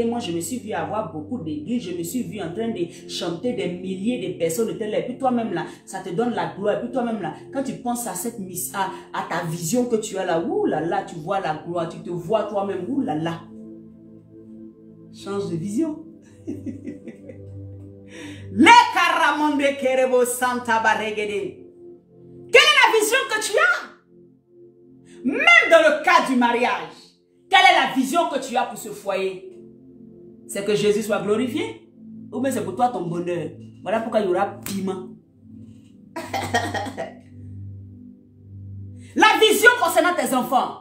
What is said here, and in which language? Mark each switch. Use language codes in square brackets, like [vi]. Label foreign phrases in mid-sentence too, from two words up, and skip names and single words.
[fr] Moi, je me suis vu avoir beaucoup d'églises. Je me suis vu en train de chanter des milliers de personnes. Et puis toi-même là, ça te donne la gloire. Et puis toi-même là, quand tu penses à cette à ta vision que tu as là, ouh là là, tu vois la gloire. Tu te vois toi-même, ouh là là. Change de vision. Les caramonde kerebo santa baregede. Quelle est la vision que tu as? Même dans le cas du mariage, quelle est la vision que tu as pour ce foyer? C'est que Jésus soit glorifié? Ou bien c'est pour toi ton bonheur? Voilà pourquoi il y aura piment. La vision concernant tes enfants.